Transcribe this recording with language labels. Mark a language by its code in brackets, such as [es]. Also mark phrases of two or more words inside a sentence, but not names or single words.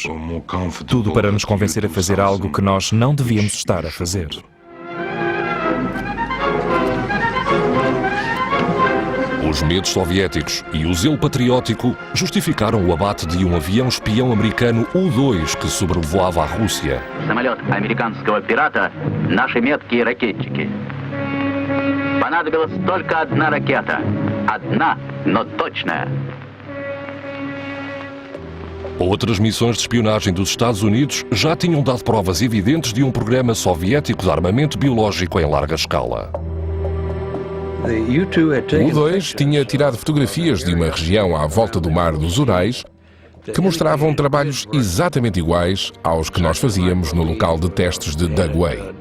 [pt] Tudo para nos convencer a fazer algo que nós não devíamos estar a fazer. Os medos soviéticos e o zelo patriótico justificaram o abate de um avião espião americano U-2 que sobrevoava a Rússia. [ru] Самолет американского пирата — наши меткие ракетчики. Понадобилась только одна ракета. Одна, но точная. [pt] Outras missões de espionagem dos Estados Unidos já tinham dado provas evidentes de um programa soviético de armamento biológico em larga escala. O U-2 tinha tirado fotografias de uma região à volta do mar dos Urais que mostravam trabalhos exatamente iguais aos que nós fazíamos no local de testes de Dugway.